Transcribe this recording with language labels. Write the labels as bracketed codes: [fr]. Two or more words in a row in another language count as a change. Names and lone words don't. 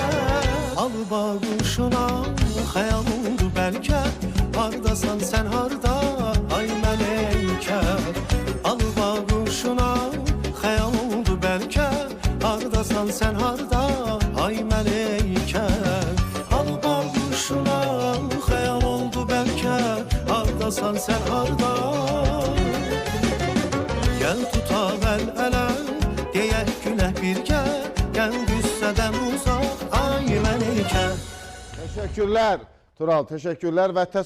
[az] Al bağışına hayal oldu belki, hardasan sen harda ay meleke. Al bağışına hayal oldu belki, hardasan sen harda ay meleke. Al bağışına hayal oldu belki, hardasan sen harda. Gel tutab əl-ələ, deyək güləh birgə, gəl qüssədən uzaq ay meleke. [tr] Teşekkürler Tural, teşekkürler ve